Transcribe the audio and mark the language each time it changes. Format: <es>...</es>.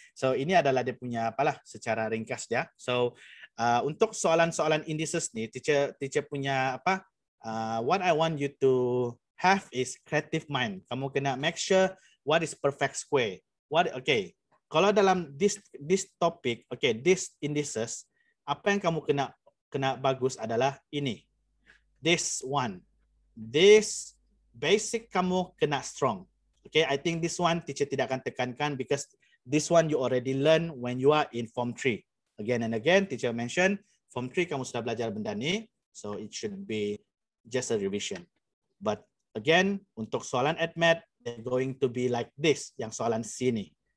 <ms>So ini adalah dia punya apalah secara ringkas dia. So untuk soalan-soalan indices ni, teacher punya apa?</ms> <en>What I want you to have is creative mind.</en> <ms>Kamu kena</ms> <en>make sure what is perfect square. Okay.</en> <ms>Kalau dalam</ms> <en>this topic,</en> <ms>okay,</ms> <en>this indices,</en> <ms>apa yang kamu kena bagus adalah ini.</ms> <en>This one. This basic</en> <ms>kamu kena</ms> <en>strong. Okay, I think this one teacher</en> <ms>tidak akan tekankan</ms> <en>because this one you already learn when you are in Form 3. Again and again, teacher mention Form 3</en> <ms>kamu sudah belajar benda ni,</ms> <en>so it should be just a revision. But again,</en> <ms>untuk soalan ADMAT,</ms> <en>they're going to be like this,</en> <ms>yang soalan C ni.</ms>